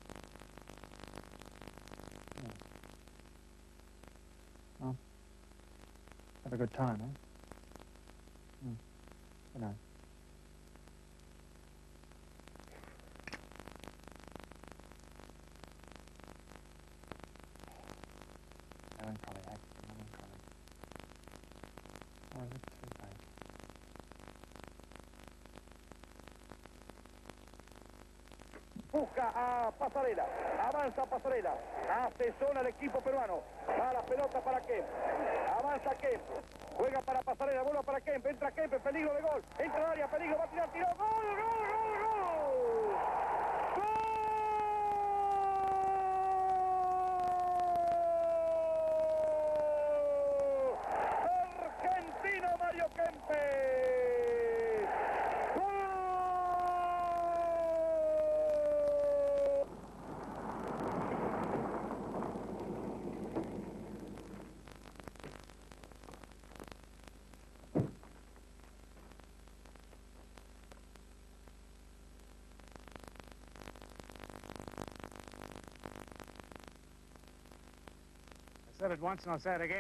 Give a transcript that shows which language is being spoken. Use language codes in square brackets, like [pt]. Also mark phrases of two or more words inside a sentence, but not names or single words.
[en] Yeah. Well, have a good time, eh? Good night. Melancholy, melancholy. Oh, is it too late? [es] Busca a Pasarela, avanza Pasarela, hace zona el equipo peruano, a la pelota para Kemp, avanza Kemp, juega para Pasarela, bola para Kemp, entra Kemp, peligro de gol, entra al área, peligro, va a tirar, tiró, gol, gol, gol, gol, gol, argentino Mario Kempe. [en] I said it once and I'll say it again.